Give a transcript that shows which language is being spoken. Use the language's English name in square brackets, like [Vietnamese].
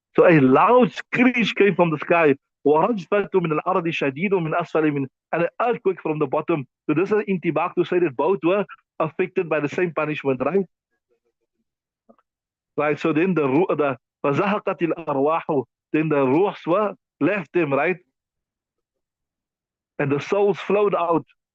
[English] So a loud screech came from the sky. [Arabic] ورجفة من الأرض شديد من أسفل من, [English] and an earthquake from the bottom. So this is intibak to say that both were affected by the same punishment, right? Right. So then the [Arabic] فزهقت الأرواح. [English] Then the ruhs were left them, right? And the souls flowed out.